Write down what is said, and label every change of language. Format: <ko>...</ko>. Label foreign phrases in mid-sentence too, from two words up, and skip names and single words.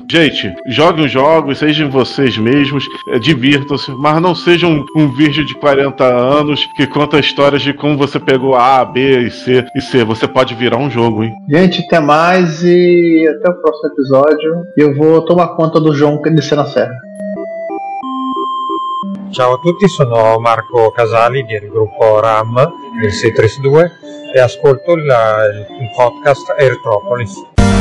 <pt>Gente, joguem os jogos, sejam vocês mesmos, divirtam-se, mas não sejam um virgem de 40 anos que conta histórias de como você pegou A, B e C. Você pode virar um jogo, hein? Gente, até mais e até o próximo episódio. Eu vou tomar conta do João descer na serra.</pt> <it>Ciao a tutti, sono Marco Casali del gruppo RAM del 632 e ascolto il podcast Airtropolis.</it>